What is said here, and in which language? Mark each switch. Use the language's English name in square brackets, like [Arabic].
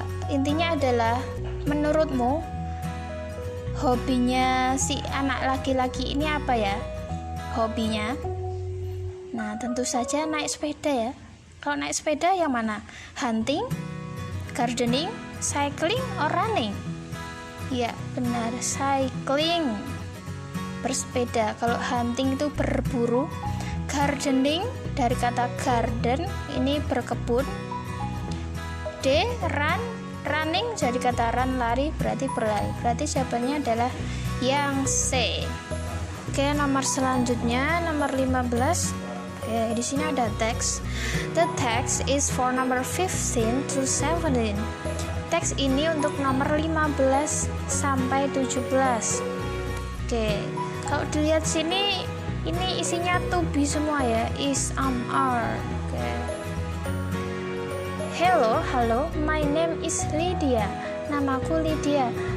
[Indonesian] Intinya adalah, menurutmu hobinya si anak laki-laki ini apa ya? Hobinya? Nah, tentu saja naik sepeda ya. Kalau naik sepeda yang mana? [English] Hunting, gardening, cycling, or running? [Indonesian] Ya, benar, cycling, bersepeda. Kalau hunting itu berburu, gardening dari kata garden, ini berkebun. D, running dari kata run, lari, berarti berlari. Berarti jawabannya adalah yang C. Oke, nomor selanjutnya, nomor 15. Oke, di sini ada teks. [English] The text is for number 15 to 17. [Indonesian] Teks ini untuk nomor 15 sampai 17. Oke, kalau dilihat sini, ini isinya to be semua ya. Is, are. Oke. [English] Halo, my name is Lydia. [Indonesian] Namaku Lydia.